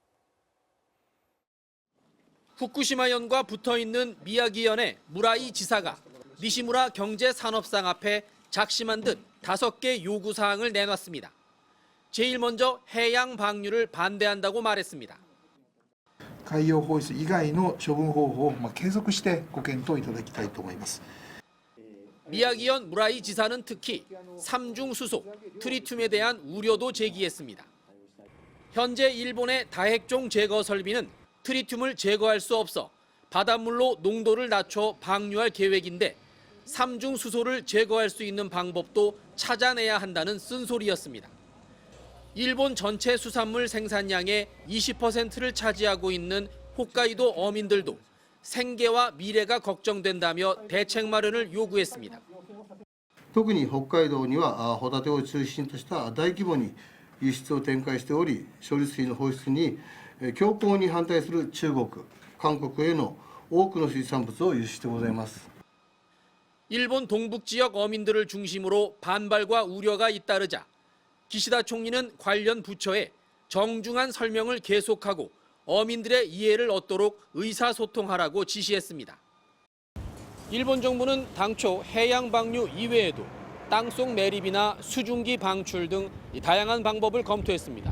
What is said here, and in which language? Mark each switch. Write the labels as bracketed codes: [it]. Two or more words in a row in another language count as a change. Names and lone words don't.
[ko] 후쿠시마현과 붙어있는 미야기현의 무라이 지사가 니시무라 경제산업상 앞에 작심한 듯 5개 요구사항을 내놨습니다. 제일 먼저 해양 방류를 반대한다고 말했습니다. [ja] 海洋放出以外の処分方法を継続してご検討いただきたいと思います。 [ko] 미야기현 무라이 지사는 특히 삼중수소, 트리튬에 대한 우려도 제기했습니다. 현재 일본의 다핵종 제거 설비는 트리튬을 제거할 수 없어 바닷물로 농도를 낮춰 방류할 계획인데 삼중수소를 제거할 수 있는 방법도 찾아내야 한다는 쓴소리였습니다. 일본 전체 수산물 생산량의 20%를 차지하고 있는 홋카이도 어민들도 생계와 미래가 걱정된다며 대책 마련을 요구했습니다. [ja] 特に北海道にはホタテを中心とした大規模に輸出を展開しており、処理水の放出に強硬に反対する中国、韓国への多くの水産物を輸出してございます。 [ko] 일본 동북 지역 어민들을 중심으로 반발과 우려가 잇따르자 기시다 총리는 관련 부처에 정중한 설명을 계속하고 어민들의 이해를 얻도록 의사소통하라고 지시했습니다. 일본 정부는 당초 해양 방류 이외에도 땅속 매립이나 수중기 방출 등 다양한 방법을 검토했습니다.